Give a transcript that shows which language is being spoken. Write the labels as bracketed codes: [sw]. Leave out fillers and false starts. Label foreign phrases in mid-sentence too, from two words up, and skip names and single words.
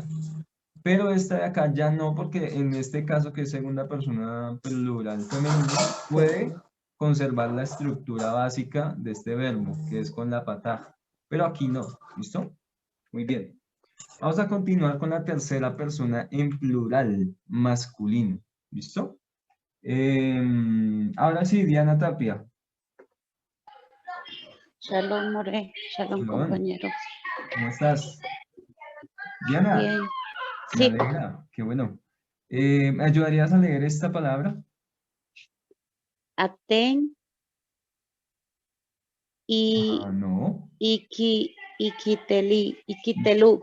[es] Pero esta de acá ya no, porque en este caso, que es segunda persona plural femenino, puede conservar la estructura básica de este verbo, que es con la pataj. Pero aquí no, ¿listo? Muy bien. Vamos a continuar con la tercera persona en plural, masculino. ¿Listo? Ahora sí, Diana Tapia. [he] שלום מורה שלום, [es] compañeros. ¿Cómo estás? Diana. Bien. Me alegra, qué bueno. ¿Me ayudarías a leer esta palabra? Aten y no. [he] Ikitelu.